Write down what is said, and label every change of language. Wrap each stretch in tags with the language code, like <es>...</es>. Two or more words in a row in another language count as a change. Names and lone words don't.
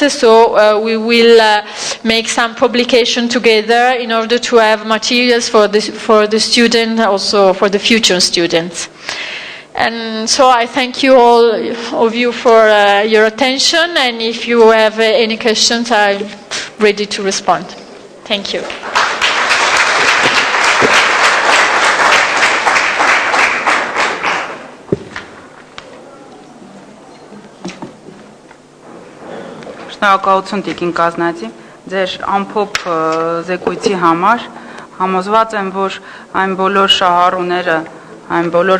<en>So we will make some publication together in order to have materials for the student, also for the future students. And so I thank you all of you for your attention, and if you have any questions, I'm ready to respond. Thank you.</en> <hy>Շնորհակալություն Տիկին Կազնաձի, ձեր ամփոփ զեկույցի համար։ Համոզված եմ, որ այն բոլոր շահառուները, այն բոլոր</hy>